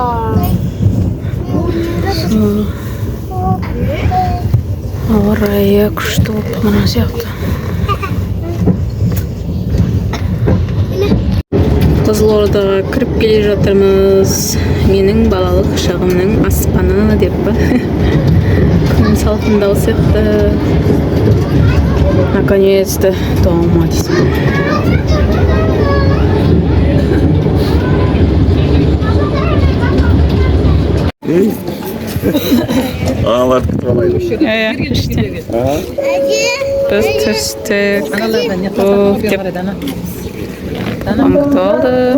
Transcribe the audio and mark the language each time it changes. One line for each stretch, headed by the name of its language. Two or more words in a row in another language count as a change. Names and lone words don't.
Kazakh: Ауа райы күшті болып мына сияқты. Қызылордаға кіріп келе жатырмыз. Менің балалық шағымның аспаны деп ба. Күн салқындау сияқты.
Russian: Наконец-то дома дейсің.
Kazakh: Аналарды күтіп алайын. Біз түстік. Қамқыт алды.